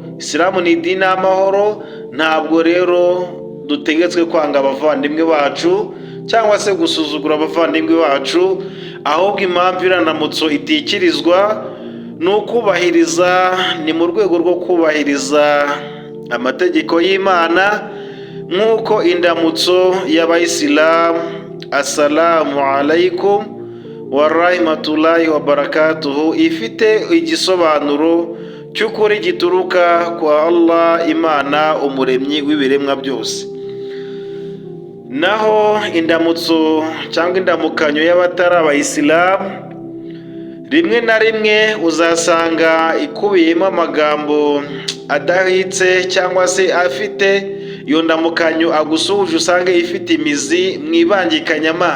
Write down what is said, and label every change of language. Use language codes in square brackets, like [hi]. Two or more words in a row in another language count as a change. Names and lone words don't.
[rw] Isilamu ni idini y'amahoro. Ntabwo rero dutegetswe kwanga abavandimwe bacu cyangwa se gusuzugura abavandimwe bacu, ahubwo impamvu iranamutso itikirizwa ni ukubahiriza, ni mu rwego rwo kubahiriza amategeko y'Imana, nk'uko indamutso y'abayisilamu [ar] السلام عليكم ورحمة الله وبركاته [rw] ifite igisobanuro cy'ukuri gituruka kwa Allah, Imana umuremyi w'ibiremwa byose. Naho indamutso cyangwa indamukanyo y'abatari abayisilamu, rimwe na rimwe uzasanga ikubiyemo amagambo adahitse cyangwa se afite iyo ndamukanyo agusuhuje usanga ifite imizi mu ibangikanyamana.